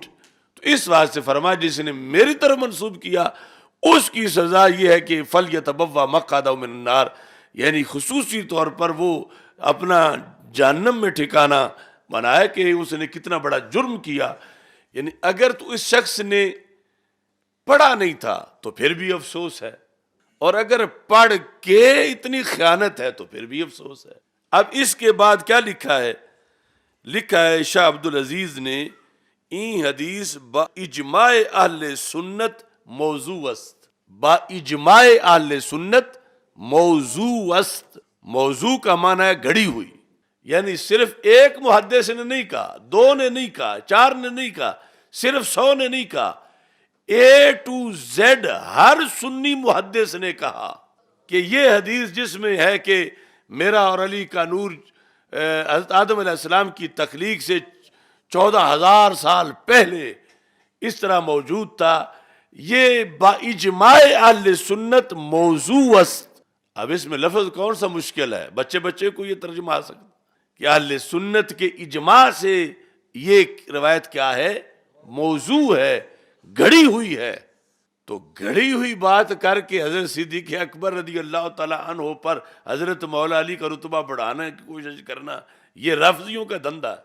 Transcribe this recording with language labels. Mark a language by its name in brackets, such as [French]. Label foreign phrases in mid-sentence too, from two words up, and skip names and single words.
[Urdu] تو اس واسطے سے فرمایا جس نے میری طرف منسوب کیا اس کی سزا یہ ہے کہ [Arabic] فَلْيَتَبَوَّأْ مَقْعَدَهُ مِنَ النَّارِ، [Urdu] یعنی خصوصی طور پر وہ اپنا جہنم میں ٹھکانہ بنائے کہ اس نے کتنا بڑا جرم کیا. یعنی اگر تو اس شخص نے پڑھا نہیں تھا تو پھر بھی افسوس ہے، اور اگر پڑھ کے اتنی خیانت ہے تو پھر بھی افسوس ہے. اب اس کے بعد کیا لکھا ہے؟ لکھا ہے شاہ عبدالعزیز نے [Persian] این حدیث با اجماع اہل سنت موضوع است. با اجماع اہل سنت موضوع است. [Urdu] موضوع کا معنی ہے گھڑی ہوئی، یعنی صرف ایک محدث نے نہیں کہا، 2 نے نہیں کہا، 4 نے نہیں کہا، صرف 100 نے نہیں کہا، [English] A to Z [Urdu] ہر سنی محدث نے کہا کہ یہ حدیث جس میں ہے کہ میرا اور علی کا نور حضرت آدم علیہ السلام کی تخلیق سے 14,000 سال پہلے اس طرح موجود تھا، یہ [Persian] با اجماع اہل سنت موضوع است. [Urdu] اب اس میں لفظ کون سا مشکل ہے؟ بچے کو یہ ترجمہ آ سکتا کہ اہل سنت کے اجماع سے یہ روایت کیا ہے؟ موضوع ہے، گھڑی ہوئی ہے. تو گھڑی ہوئی بات کر کے حضرت صدیق اکبر [Arabic] رضی اللہ تعالیٰ عنہ [Urdu] پر حضرت مولا علی کا رتبہ بڑھانے کی کوشش کرنا، یہ رافضیوں کا دھندا ہے۔